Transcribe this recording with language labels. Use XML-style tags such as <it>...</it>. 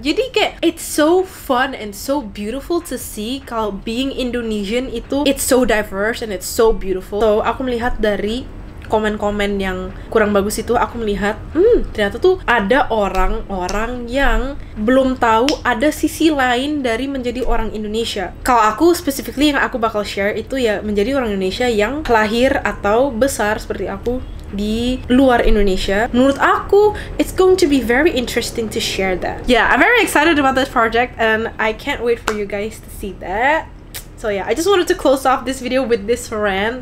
<id>Jadi kayak</id> <en>it's so fun and so beautiful to see</en> <id>kalau</id> <en>being Indonesian</en> <id>itu</id> <en>it's so diverse and it's so beautiful.</en> <id>So aku melihat dari komen-komen yang kurang bagus itu, aku melihat ternyata tuh ada orang-orang yang belum tahu ada sisi lain dari menjadi orang Indonesia. Kalau aku specifically yang aku bakal share itu ya menjadi orang Indonesia yang lahir atau besar seperti aku di luar Indonesia. Menurut aku</id> <en>it's going to be very interesting to share that. Yeah, I'm very excited about this project and I can't wait for you guys to see that. So yeah, I just wanted to close off this video with this rant.</en>